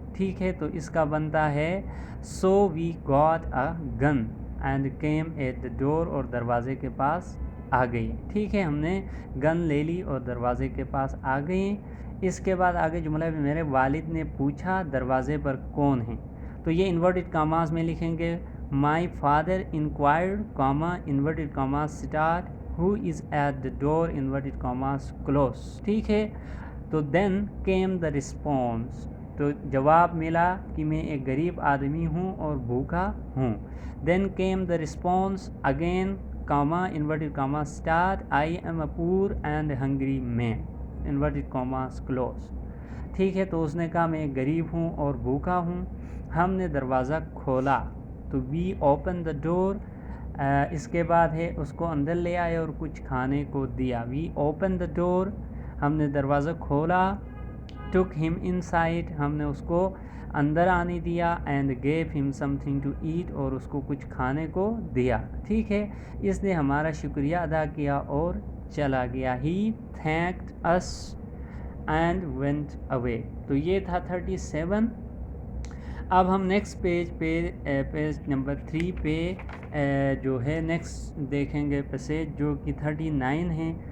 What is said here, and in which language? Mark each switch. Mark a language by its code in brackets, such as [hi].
[ur] ٹھیک ہے, تو اس کا بنتا ہے [en] so we got a gun and came at the door, [ur] اور دروازے کے پاس آ گئے. ٹھیک ہے, ہم نے گن لے لی اور دروازے کے پاس آ گئے. اس کے بعد آگے جملہ میں میرے والد نے پوچھا دروازے پر کون ہیں. تو یہ انورٹڈ کاماز میں لکھیں گے [en] My father inquired, comma, inverted commas start, who is at the door, inverted commas close. [ur] ٹھیک ہے. تو [en] then came the response, [ur] تو جواب ملا کہ میں ایک غریب آدمی ہوں اور بھوکا ہوں. [en] Then came the response again, comma, inverted comma start, I am a poor and hungry man, inverted commas close. [ur] ٹھیک ہے. تو اس نے کہا میں ایک غریب ہوں اور بھوکا ہوں. ہم نے دروازہ کھولا تو [en] we open the door. [ur] اس کے بعد ہے اس کو اندر لے آئے اور کچھ کھانے کو دیا. [en] we open the door, [ur] ہم نے دروازہ کھولا. [en] took him inside, [ur] ہم نے اس کو اندر آنے دیا. [en] and gave him something to eat, [ur] اور اس کو کچھ کھانے کو دیا. ٹھیک ہے. اس نے ہمارا شکریہ ادا کیا اور چلا گیا. [en] he thanked us and went away. [ur] تو یہ تھا 37. اب ہم نیکسٹ پیج پہ پیج نمبر 3 پہ جو ہے نیکسٹ دیکھیں گے پیسیج جو کہ 39 ہے.